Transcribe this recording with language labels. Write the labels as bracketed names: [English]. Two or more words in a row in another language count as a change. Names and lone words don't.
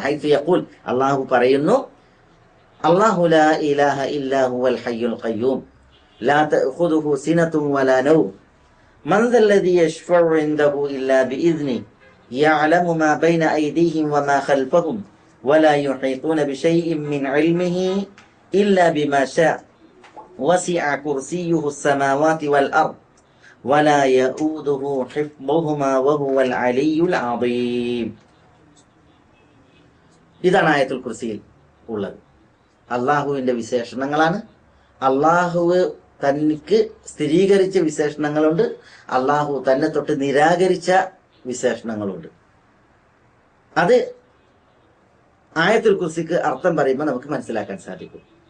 [Arabic] حيث يقول, [Malayalam] അള്ളാഹു പറയുന്നു, [Arabic] الله لا إله إلا هو الحي القيوم لا تأخذه سنة ولا نوم من ذا الذي يشفع عنده إلا بإذنه يعلم ما بين أيديهم وما خلفهم ولا يحيطون بشيء من علمه إلا بما شاء وسع كرسيه السماوات والأرض ولا يؤوده حفظهما وهو العلي العظيم. [Malayalam] ഇതാണ് ആയത്തുൽ കുർസിയിൽ ഉള്ളത്. അള്ളാഹുവിന്റെ വിശേഷണങ്ങളാണ്. അള്ളാഹു തനിക്ക് സ്ഥിരീകരിച്ച വിശേഷണങ്ങളുണ്ട്, അള്ളാഹു തന്നെ തൊട്ട് നിരാകരിച്ച വിശേഷണങ്ങളുണ്ട്. അത് ആയത്തുൽ കുർസിക്ക് അർത്ഥം പറയുമ്പോൾ നമുക്ക് മനസ്സിലാക്കാൻ സാധിക്കും.